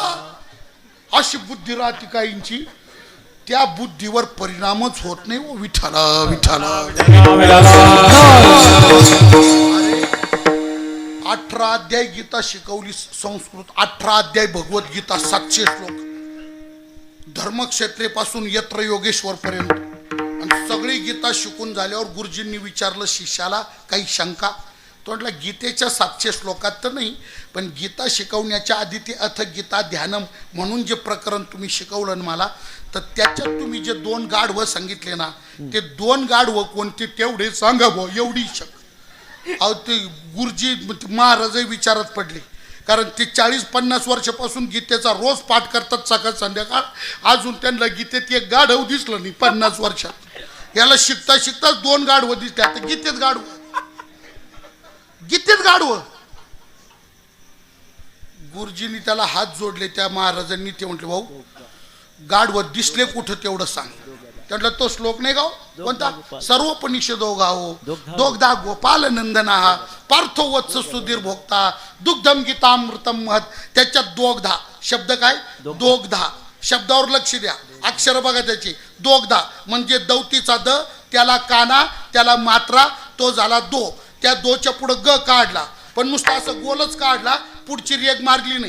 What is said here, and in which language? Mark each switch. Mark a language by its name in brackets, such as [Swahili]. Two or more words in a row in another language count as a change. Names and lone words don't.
[Marathi] अशी बुद्धी राहते काहींची, त्या बुद्धीवर परिणामच होत नाही. ओ विठाला विठाला. 18 अध्याय गीता शिकवली संस्कृत. 18 अध्याय भगवद्गीता, 700 श्लोक. धर्मक्षेत्रेपासून यत्र योगेश्वर पर्यंत. आणि सगळी गीता शिकून झाल्यावर गुरुजींनी विचारलं शिष्याला, काही शंका? तो म्हटला गीतेच्या 700 श्लोकात तर नाही, पण गीता शिकवण्याच्या आधी ते [Sanskrit] अथ गीता ध्यानम [Marathi] म्हणून जे प्रकरण तुम्ही शिकवलं ना मला, तर त्याच्यात तुम्ही जे 2 गाढवं सांगितले ना, ते 2 गाढवं कोणते तेवढे सांगा भाऊ. एवढी शक. अहो ते गुरुजी महाराजही विचारात पडले, कारण ते 40-50 वर्षापासून गीतेचा रोज पाठ करतात सकाळ संध्याकाळ. अजून त्यांना गीतेत एक गाढव दिसलं नाही 50 वर्षात. याला शिकता शिकता 2 गाढवं दिसले. आता गीतेत गाढवं, गीतेत गाढवं. गुरुजींनी त्याला हात जोडले त्या महाराजांनी. ते म्हटले भाऊ गाढवं दिसले कुठं तेवढं सांग. म्हटलं तो श्लोक नाही गाव कोणता? [Sanskrit] सर्वोपनिषदो गावो दोग्धा गोपाल नंदना पार्थो वत्स सुधीर भोक्ता दुग्धम गीतामृतम महत. [Marathi] त्याच्यात दोग्धा शब्द काय? दोग्धा शब्दावर लक्ष द्या. अक्षर बघा त्याची. दोग्धा म्हणजे दौतीचा द, त्याला काना, त्याला मात्रा, तो झाला दो. त्या दोच्या पुढे ग काढला, पण नुसता असं गोलच काढला, पुढची रेग मारली नाही.